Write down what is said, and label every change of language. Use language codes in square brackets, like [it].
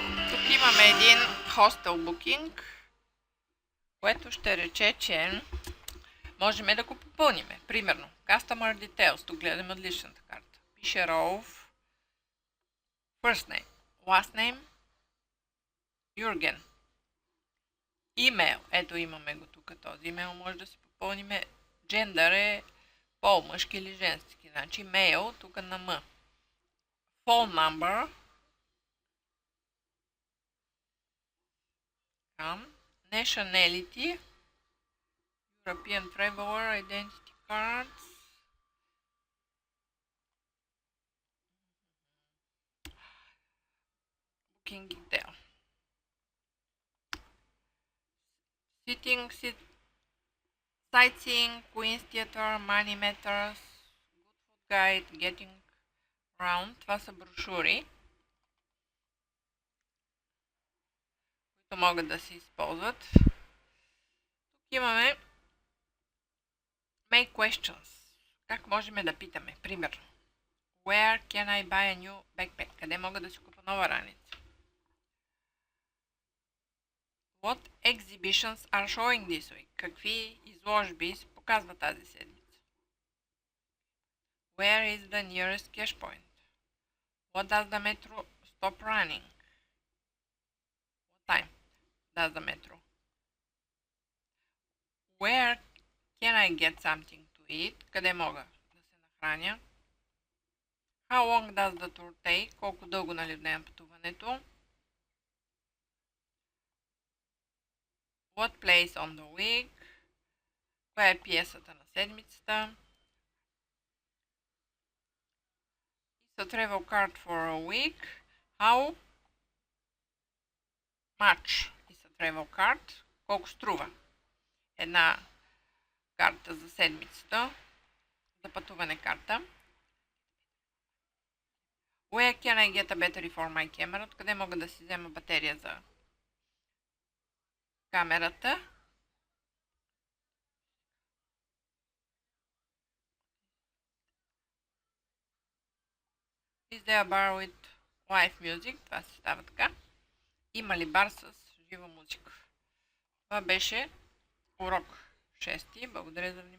[bg] Тук имаме един хостел букинг, което ще рече, че можем да го попълниме. Примерно, [en] Customer Details, [bg] тук гледаме от личната карта. [en] Пише Rolf, First name, last name, Jürgen. [bg] Имейл, ето имаме го тук, този имейл може да си попълниме. Джендър е пол, мъжки или женски, значи мейл, тук на М. [en] Phone number, nationality, European traveler, identity cards, booking detail, sightseeing, Queen's Theatre, money matters, good food guide, getting around. [bg] Това са брошури, които могат да се използват. Тук имаме [en] Make questions. [bg] Как можем да питаме? [en] Примерно, Where can I buy a new backpack? [bg] Къде мога да си купа нова раница? [en] What exhibitions are showing this week? [bg] Какви изложби се показват тази седмица? [en] Where is the nearest cash point? What does the metro stop running? What time does the metro? Where can I get something to eat? [bg] Къде мога да се нахраня? [en] How long does the tour take? [bg] Колко дълго отнема пътуването? [en] What plays on the week? [bg] Коя е пиесата на седмицата? [en] It's a travel card for a week. How much is a travel card? [bg] Колко струва една карта за седмицата? За пътуване карта. [en] Where can I get a battery for my camera? [bg] Откъде мога да си взема батерия за камерата? [en] Is there a bar with live music? [bg] Това се става така. Има ли бар с жива музика? Това беше урок 6. Благодаря за вниманието.